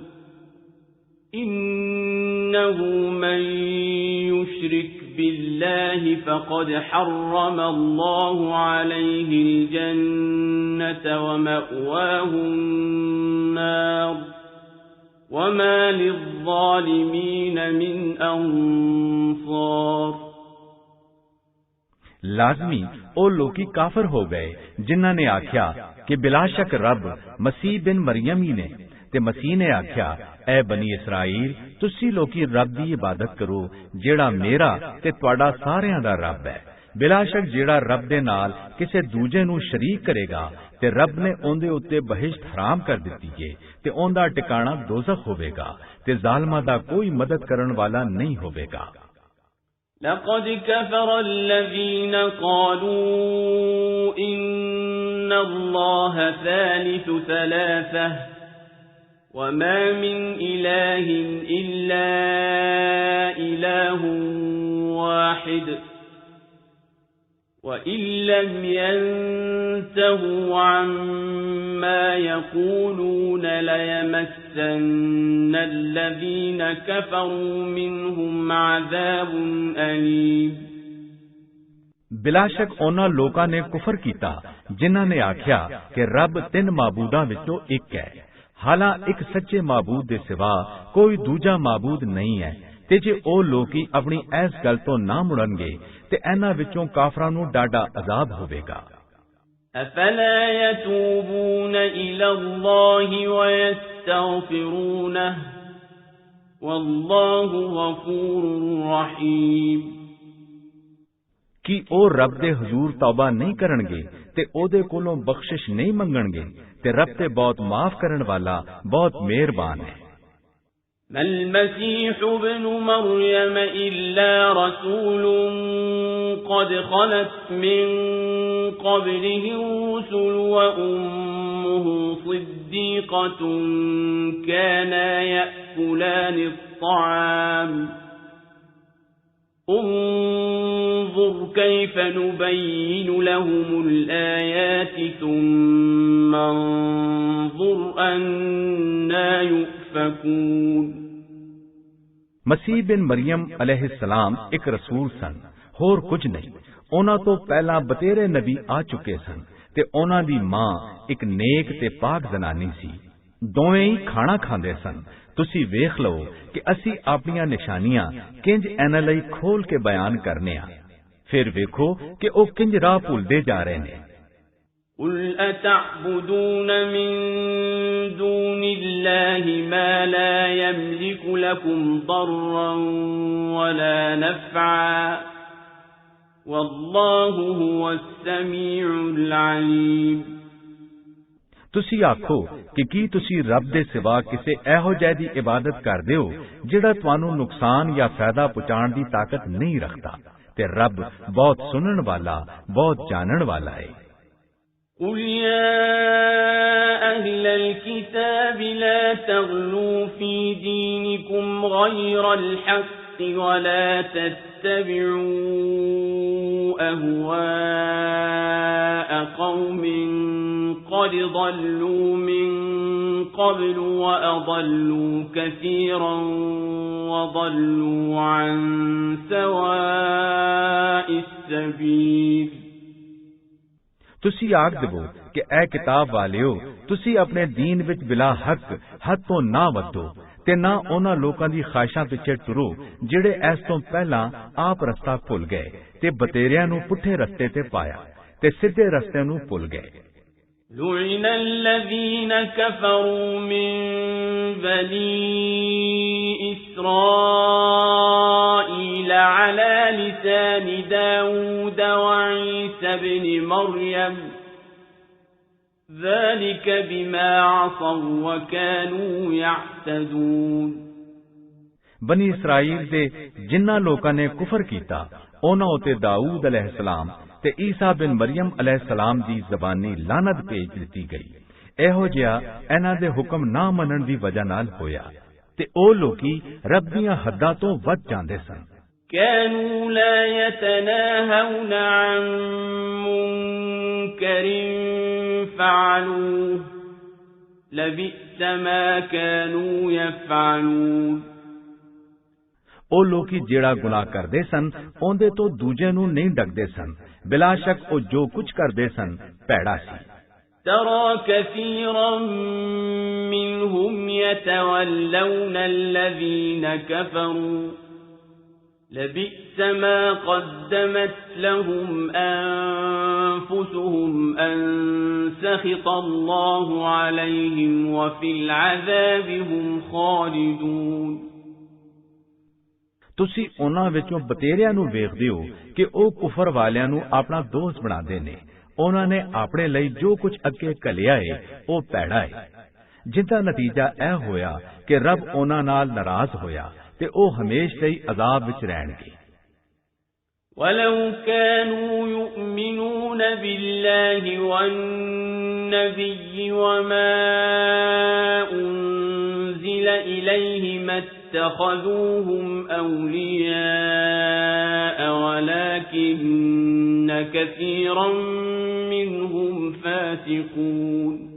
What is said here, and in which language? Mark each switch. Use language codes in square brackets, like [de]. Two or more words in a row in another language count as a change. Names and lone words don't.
[ar] إنه من يشرك بالله فقد حرم الله عليه الجنة ومأواه النار وما للظالمين من أنصار [pa] ਲਾਜ਼ਮੀ ਉਹ ਲੋਕੀ ਕਾਫਰ ਹੋ ਗਏ ਜਿਨ੍ਹਾਂ ਨੇ ਆਖਿਆ ਕਿ ਬਿਲਾਸ਼ੱਕ ਰੱਬ ਮਸੀਹ ਬਿਨ ਮਰੀਮ ਹੀ ਨੇ ਤੇ ਮਸੀਹ ਨੇ ਆਖਿਆ ਐ ਬਨੀ ਇਸਰਾਈਲ ਤੁਸੀਂ ਲੋਕੀ ਰੱਬ ਦੀ ਇਬਾਦਤ ਕਰੋ ਜਿਹੜਾ ਮੇਰਾ ਤੇ ਤੁਹਾਡਾ ਸਾਰਿਆਂ ਦਾ ਰੱਬ ਹੈ। ਬਿਲਾਸ਼ੱਕ ਜਿਹੜਾ ਰੱਬ ਦੇ ਨਾਲ ਕਿਸੇ ਦੂਜੇ ਨੂੰ ਸ਼ਰੀਕ ਕਰੇਗਾ ਤੇ ਰੱਬ ਨੇ ਉਹਦੇ ਉੱਤੇ ਬਹਿਸ਼ਤ ਹਰਾਮ ਕਰ ਦਿੱਤੀ ਏ ਤੇ ਉਹਦਾ ਟਿਕਾਣਾ ਦੋਜ਼ਖ ਹੋਵੇਗਾ ਤੇ ਜ਼ਾਲਮਾਂ ਦਾ ਕੋਈ ਮਦਦ ਕਰਨ ਵਾਲਾ ਨਹੀਂ ਹੋਵੇਗਾ। [ar] لقد كفر الذين قالوا إن الله ثالث ثلاثة وما من إله إلا إله واحد وإن لم ينتهوا عما يقولون ليمسن الذين كفروا منهم عذاب أليم [pa] ਬਿਲਾਸ਼ੱਕ ਉਹਨਾਂ ਲੋਕਾਂ ਨੇ ਕੁਫਰ ਕੀਤਾ ਜਿਨ੍ਹਾਂ ਨੇ ਆਖਿਆ ਕਿ ਰੱਬ ਤਿੰਨ ਮਾਬੂਦਾਂ ਵਿੱਚੋਂ ਇੱਕ ਹੈ, ਹਾਲਾਂ ਇੱਕ ਸੱਚੇ ਮਾਬੂਦ ਦੇ ਸਿਵਾ ਕੋਈ ਦੂਜਾ ਮਾਬੂਦ ਨਹੀਂ ਹੈ। ਤੇ ਜੇ ਉਹ ਲੋਕੀ ਆਪਣੀ ਇਸ ਗੱਲ ਤੋਂ ਨਾ ਮੁੜਨਗੇ ਤੇ ਇਹਨਾਂ ਵਿੱਚੋਂ ਕਾਫਰਾਂ ਨੂੰ ਡਾਢਾ ਅਜ਼ਾਬ ਹੋਵੇਗਾ। [ar] أفلا يتوبون إلى الله ويستغفرونه والله غفور رحيم [pa] ਕੀ ਉਹ ਰੱਬ ਦੇ ਹਜ਼ੂਰ ਤੌਬਾ ਨਹੀਂ ਕਰਨਗੇ ਤੇ ਉਹਦੇ ਕੋਲੋਂ ਬਖਸ਼ਿਸ਼ ਨਹੀਂ ਮੰਗਣਗੇ ਤੇ ਰੱਬ ਤੇ ਬਹੁਤ ਮਾਫ ਕਰਨ ਵਾਲਾ ਬਹੁਤ ਮਿਹਰਬਾਨ ਹੈ। [ar] ما المسيح ابن مريم إلا رسول قد خلت من قبله الرسل وأمه صديقة كانا يأكلان الطعام انظر كيف نبين لهم الآيات ثم انظر أنا يؤفكون [pa] ਮਸੀਹ ਬਿਨ ਮਰੀਮ ਅਲੈਹਿਸਸਲਾਮ ਇੱਕ ਰਸੂਲ ਸਨ, ਹੋਰ ਕੁਝ ਨਹੀਂ। ਉਹਨਾਂ ਤੋਂ ਪਹਿਲਾਂ ਬਤੇਰੇ ਨਬੀ ਆ ਚੁੱਕੇ ਸਨ ਤੇ ਉਹਨਾਂ ਦੀ ਮਾਂ ਇੱਕ ਨੇਕ ਤੇ ਪਾਕ ਜ਼ਨਾਨੀ ਸੀ। ਦੋਵੇਂ ਹੀ ਖਾਣਾ ਖਾਂਦੇ ਸਨ। ਤੁਸੀਂ ਵੇਖ ਲਓ ਕਿ ਅਸੀਂ ਆਪਣੀਆਂ ਨਿਸ਼ਾਨੀਆਂ ਕਿੰਜ ਇਹਨਾਂ ਲਈ ਖੋਲ ਕੇ ਬਿਆਨ ਕਰਨੇ ਆ, ਫਿਰ ਵੇਖੋ ਕਿ ਉਹ ਕਿੰਜ ਰਾਹ ਭੁੱਲਦੇ ਜਾ ਰਹੇ ਨੇ। [ar] قُلْ أَتَعْبُدُونَ مِن دُونِ اللَّهِ مَا لَا يَمْلِكُ لَكُمْ ضَرًّا وَلَا نَفْعًا وَاللَّهُ هُوَ السَّمِيعُ الْعَلِيمُ [pa] ਤੁਸੀਂ ਆਖੋ ਕਿ ਕੀ ਤੁਸੀਂ ਰੱਬ ਦੇ ਸਿਵਾ ਕਿਸੇ ਇਹੋ ਜਿਹੇ ਦੀ ਇਬਾਦਤ ਕਰਦੇ ਹੋ ਜਿਹੜਾ ਤੁਹਾਨੂੰ ਨੁਕਸਾਨ ਜਾਂ ਫਾਇਦਾ ਪਹੁੰਚਾਉਣ ਦੀ ਤਾਕਤ ਨਹੀਂ ਰੱਖਦਾ ਤੇ ਰੱਬ ਬਹੁਤ ਸੁਣਨ ਵਾਲਾ ਬਹੁਤ ਜਾਣਨ ਵਾਲਾ ਹੈ। [ar] قُلْ يَا أَهْلَ الْكِتَابِ لَا تَغْلُوا فِي دِينِكُمْ غَيْرَ الْحَقِّ وَلَا تَتَّبِعُوا أَهْوَاءَ قَوْمٍ قَدْ ضَلُّوا مِنْ قَبْلُ وَأَضَلُّوا كَثِيرًا وَضَلُّوا عَنْ سَوَاءِ السَّبِيلِ। [pa] ਤੁਸੀਂ ਆਖ ਦੇਵੋ ਕਿ ਐ ਕਿਤਾਬ ਵਾਲਿਓ ਤੁਸੀਂ ਆਪਣੇ ਦੀਨ ਵਿੱਚ ਬਿਲਾ ਹੱਕ ਹੱਦ ਤੋਂ ਨਾ ਵਧੋ ਤੇ ਨਾ ਉਹਨਾਂ ਲੋਕਾਂ ਦੀ ਖਾਹਿਸ਼ਾਂ ਪਿੱਛੇ ਟੁਰੋ ਜਿਹੜੇ ਇਸ ਤੋਂ ਪਹਿਲਾਂ ਆਪ ਰਸਤਾ ਭੁੱਲ ਗਏ ਤੇ ਬਤੇਰਿਆਂ ਨੂੰ ਪੁੱਠੇ ਰਸਤੇ ਤੇ ਪਾਇਆ ਤੇ ਸਿੱਧੇ ਰਸਤੇ ਨੂੰ ਭੁੱਲ ਗਏ। [ar] لُعِنَ الَّذِينَ كَفَرُوا مِنْ بَنِي إِسْرَائِيلَ عَلَى لِسَانِ دَاوُودَ وَعِيسَى ابْنِ مَرْيَمَ ذَلِكَ بِمَا عَصَوْا وَكَانُوا يَعْتَدُونَ। [pa] ਬਨੀ ਇਸਰਾਈਲ ਦੇ ਜਿਨ੍ਹਾਂ ਲੋਕਾਂ ਨੇ ਕੁਫਰ ਕੀਤਾ ਉਹਨਾਂ ਉਤੇ ਦਾਊਦ ਅਲੈਹਿਸਲਾਮ ਤੇ ਈਸਾ ਬਿਨ ਮਰੀਮ ਅਲੈਹਿਸਲਾਮ ਦੀ ਜ਼ਬਾਨੀ ਲਾਨਤ ਭੇਜ ਦਿੱਤੀ ਗਈ। ਇਹੋ ਜਿਹਾ ਇਹਨਾਂ ਦੇ ਹੁਕਮ ਨਾ ਮੰਨਣ ਦੀ ਵਜ੍ਹਾ ਨਾਲ ਹੋਇਆ ਤੇ ਉਹ ਲੋਕੀ ਰੱਬ ਦੀਆਂ ਹੱਦਾਂ ਤੋਂ ਵੱਧ ਜਾਂਦੇ ਸਨ। [ar] كانوا لا يتناهون عن منكر فعلوه لبئس ما كانوا يفعلون। [pa] ਉਹ ਲੋਕੀ ਜਿਹੜਾ ਗੁਨਾਹ ਕਰਦੇ ਸਨ ਉਹਦੇ ਤੋਂ ਦੂਜੇ ਨੂੰ ਨਹੀਂ ਡਕਦੇ ਸਨ ਬਿਲਾ ਸ਼ੱਕ ਉਹ ਜੋ ਕੁਝ ਕਰਦੇ ਸਨ ਭੈੜਾ ਸੀ। [ar] ترى كثيرا منهم يتولون الذين كفروا لبئس ما قدمت لهم أنفسهم أن سخط الله عليهم وفي العذاب هم خالدون۔ [pa] ਤੁਸੀਂ ਉਹਨਾਂ ਵਿੱਚੋਂ ਬਤੇਰਿਆਂ ਨੂੰ ਵੇਖਦੇ ਹੋ ਕਿ ਉਹ ਕੁਫਰ ਵਾਲਿਆਂ ਨੂੰ ਆਪਣਾ ਦੋਸਤ ਬਣਾਉਂਦੇ ਨੇ। ਉਹਨਾਂ ਨੇ ਆਪਣੇ ਲਈ ਜੋ ਕੁਝ ਅੱਗੇ ਘੱਲਿਆ ਏ ਉਹ ਭੈੜਾ ਏ ਜਿਸਦਾ ਨਤੀਜਾ ਇਹ ਹੋਇਆ ਕਿ ਰੱਬ ਉਹਨਾਂ ਨਾਲ ਨਾਰਾਜ਼ ਹੋਇਆ ਤੇ ਉਹ ਹਮੇਸ਼ਾ ਲਈ ਅਜ਼ਾਬ ਵਿੱਚ ਰਹਿਣਗੇ। [ar] وَلَوْ كَانُوا يُؤْمِنُونَ بِاللَّهِ وَالنَّبِيِّ وَمَا أُنزِلَ إِلَيْهِ مَا اتَّخَذُوهُمْ أَوْلِيَاءَ وَلَكِنَّ كَثِيرًا مِنْهُمْ فَاسِقُونَ۔